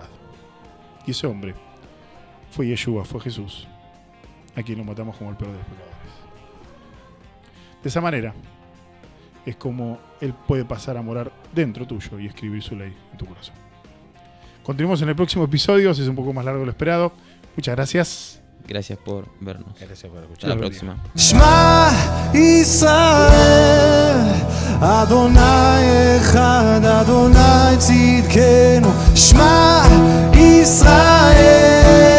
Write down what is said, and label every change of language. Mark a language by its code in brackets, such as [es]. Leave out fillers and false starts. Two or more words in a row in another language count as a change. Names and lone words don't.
[es] Y ese hombre fue Yeshua, fue Jesús, a quien lo matamos como el peor de los pecadores. De esa manera es como Él puede pasar a morar dentro tuyo y escribir su ley en tu corazón. Continuamos en el próximo episodio, si es un poco más largo de lo esperado. Muchas gracias. Gracias por vernos. Gracias por Hasta escuchar. la próxima. [he] שמע ישראל, אדוני אחד, אדוני צדקנו. שמע ישראל.